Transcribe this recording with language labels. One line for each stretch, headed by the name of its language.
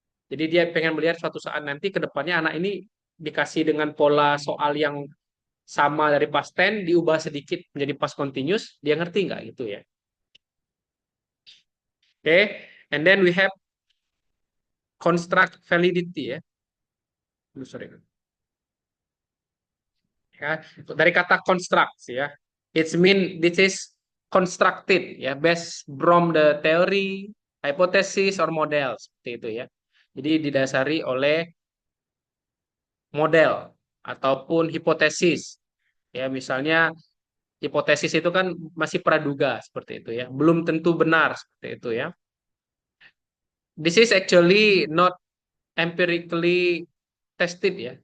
Indonesian: Jadi dia pengen melihat suatu saat nanti ke depannya anak ini dikasih dengan pola soal yang sama dari past tense diubah sedikit menjadi past continuous, dia ngerti nggak gitu ya.
English: Oke, okay. And then we have construct validity ya. Sorry.
Indonesian: Ya, dari kata construct ya.
English: It's mean this is constructed ya, based from the theory, hypothesis or model
Indonesian: seperti itu ya. Jadi didasari oleh model ataupun hipotesis. Ya, misalnya Hipotesis itu kan masih praduga seperti itu ya, belum tentu benar seperti itu ya.
English: This is actually not empirically tested ya.